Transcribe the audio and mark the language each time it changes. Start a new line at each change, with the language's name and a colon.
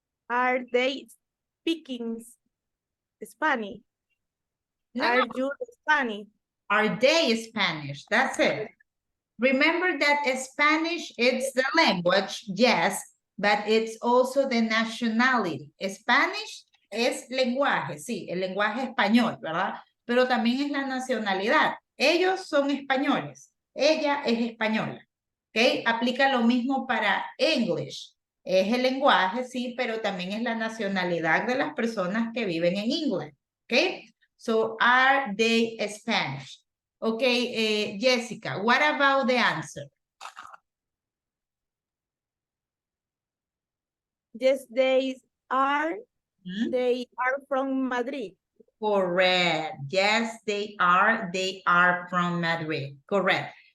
English: Are they speaking Spanish? No, Are no. you Spanish? Are they Spanish? That's it. Remember that Spanish, it's the language, yes, but it's also the nationality.
Spanish: Spanish es lenguaje, sí, el lenguaje español, ¿verdad? Pero también es la nacionalidad. Ellos son españoles, ella es española, ¿ok? Aplica lo mismo para English. Es el lenguaje, sí, pero también es la nacionalidad de las personas que viven en England, ¿ok?
English: So, are they Spanish? Okay, Jessica, what about the answer? Yes, they are. They are from Madrid. Correct. Yes, they are. They are from Madrid. Correct.